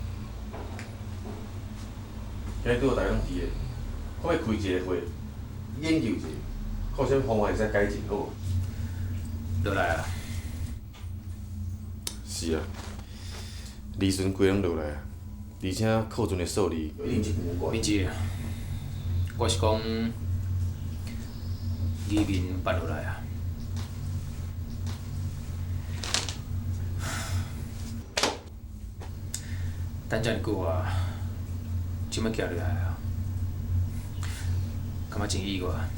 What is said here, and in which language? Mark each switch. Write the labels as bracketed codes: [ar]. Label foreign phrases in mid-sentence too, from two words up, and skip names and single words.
[nan] 今日拄好大家拢伫个，我要开一个会，研究一下，看啥方法会使改进好。落来啊！是啊，利润规拢落来啊，而且库存的数字一定是无怪。明姐，我是讲移民办落来啊。等遮尔久啊，即摆行落来啊，感觉真意外。